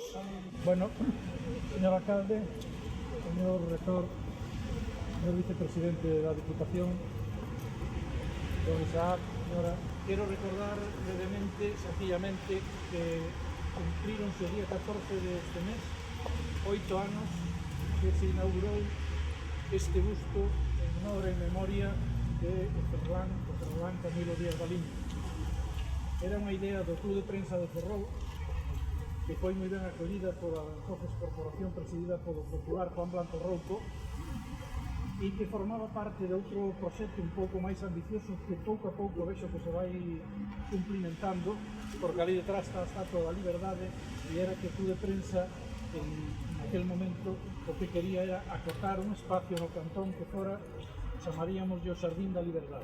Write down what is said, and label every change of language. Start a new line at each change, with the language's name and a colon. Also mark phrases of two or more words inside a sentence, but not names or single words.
Spanish: Bueno, señor alcalde, señor rector, señor vicepresidente de la Diputación, don Isaac, señora, quiero recordar brevemente, sencillamente, que cumplíronse el día 14 de este mes
Galician: 8 anos que se inaugurou este busto en honor e memoria de Ferrolán Camilo Díaz Baliño. Era unha idea do Club de Prensa de Ferrol que foi moi ben acollida pola entonces corporación presidida polo popular Juan Blanco Rouco e que formaba parte de outro proxecto un pouco máis ambicioso que pouco a pouco vexo que se vai cumplimentando, porque ali detrás está a Estatua da Liberdade e era que o Club de Prensa en aquel momento o que quería era acotar un espacio no cantón que fora, chamaríamos o Xardín da Liberdade.